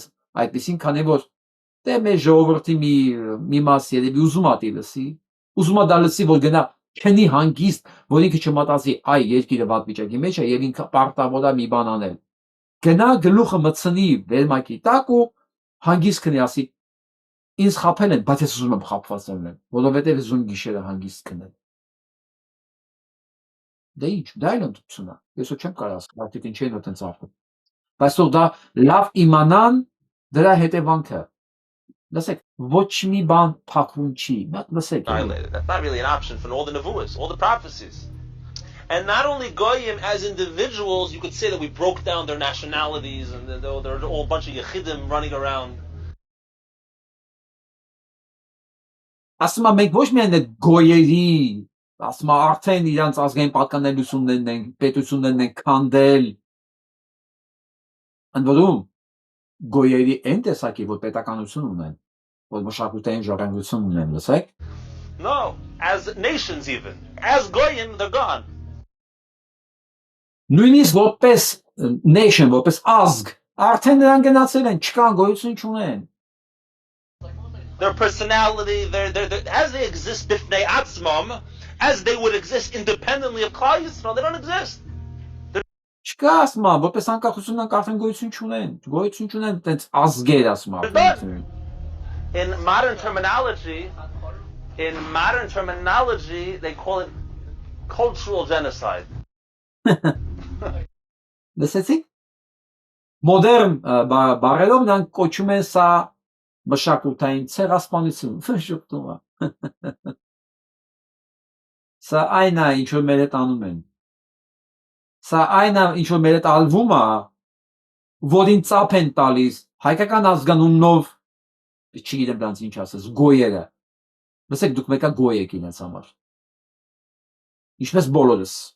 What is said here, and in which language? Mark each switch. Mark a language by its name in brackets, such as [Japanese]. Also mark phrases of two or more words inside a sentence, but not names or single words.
[Armenian] այդպեսին, քանի որ դե մեր ժողովրդի մի մաս երևի ուզում է լսի, ուզում է դա լսի, որ գնա քնի հանգիստ, որ ինքը չմտածի, այ երկիրը վատ վիճակի մեջ է եւ ինքը պարտավոր է մի բան անել։ Գնա գլուխը մտցնի վերմակի տակ ու հանգիստ քնի ասի, ինձ խափել են, բայց ես ուզում եմ խափված լինեմ, որովհետեւ զուն գիշերը հանգիստ քնել։ Դե ինչ, դա էլ ընդունություն է։ Ես չեմ կարող ասել, արդյոք ինչ են այդպես արվում։ Բայց որ դա լավ իմանան դրա հետևանքը։ Լսեք, ոչ մի բան փակվում չի։ Լսեք։ [English] That's not really an option for all the nevuas, all the prophecies. And not only goyim as individuals, you could say that we broke down their nationalities and there are all a bunch of yechidim running around. [Armenian] Ասում եմ մենք ոչ միայն այդ գոյերի, ասում եմ արդեն իրանց ազգային պատկանելություններն են, պետություններն են քանդել, Ընդ որում գոյերի այն տեսակի, որ պետականություն ունեն, որ մշակութային ժառանգություն ունեն, լսեք, [English] No, as nations even. As Goyim, they're gone. [Armenian] նույնիսկ որպես nation, որպես ազգ, արդեն նրանք գնացել են, չկան, գոյություն չունեն։ [English] Their personality, as they exist [Hebrew] בפני עצמם, [English] as they would exist independently of [Hebrew] כלל ישראל, [English] they don't exist. [Armenian] Չկա ասма, որպես անկախություն արդեն գոյություն չունեն, գոյություն չունեն այդպես ազգեր ասма։ [English] In modern terminology, they call it cultural genocide. [Armenian] Լսեցիք։ Մոդեռն բարերով նրանք կոչում են սա մշակութային ցեղասպանություն, շփոթում է։ Սա այն է, ինչ որ մեր հետ անում են։ Սա այն է, ինչ որ մեր հետ ալվում է, որին ծափ են տալիս հայկական ազգանունով, չգիտեմ դրանց ինչ ասես, գոյերը։ Լսեք, դուք մեկը գոյ եք իրենց համար։ Ինչպես բոլորս։